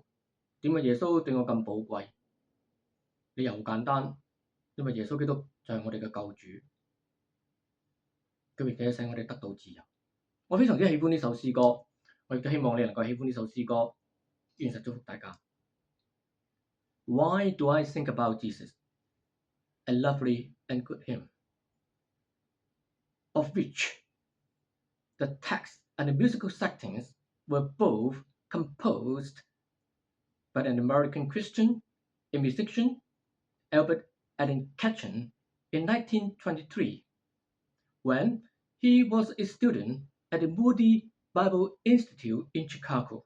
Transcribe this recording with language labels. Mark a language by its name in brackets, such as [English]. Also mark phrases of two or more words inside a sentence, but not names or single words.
[Cantonese] 點解耶穌對我咁寶貴？理由好簡單，因為耶穌基督就係我哋嘅救主，佢亦都使我哋得到自由。我非常之喜歡呢首詩歌，我亦都希望你能夠喜歡呢首詩歌。願神祝福大家。 [English] Why do I think about Jesus? A lovely and good hymn, of which the text and the musical settings were both composed by an American Christian, a musician, Albert Alan Ketchum, in 1923, when he was a student at the Moody Bible Institute in Chicago.